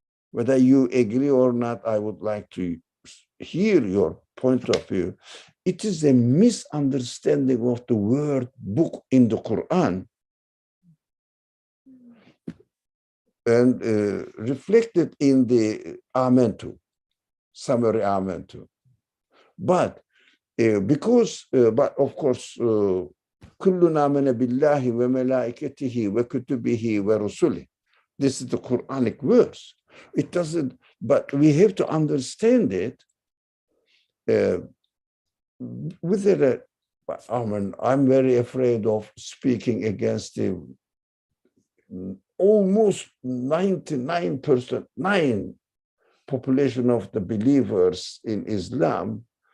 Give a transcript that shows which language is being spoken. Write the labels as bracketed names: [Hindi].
[English] Whether you agree or not, I would like to hear your point of view. It is a misunderstanding of the word book in the Quran, and reflected in the Amantu, summary Amantu. But but of course, [Arabic] كلنا آمن بالله وملائكته وكتبه ورسله. [English] This is the Quranic verse. It doesn't, but we have to understand it with it, I'm very afraid of speaking against the almost 99% population of the believers in Islam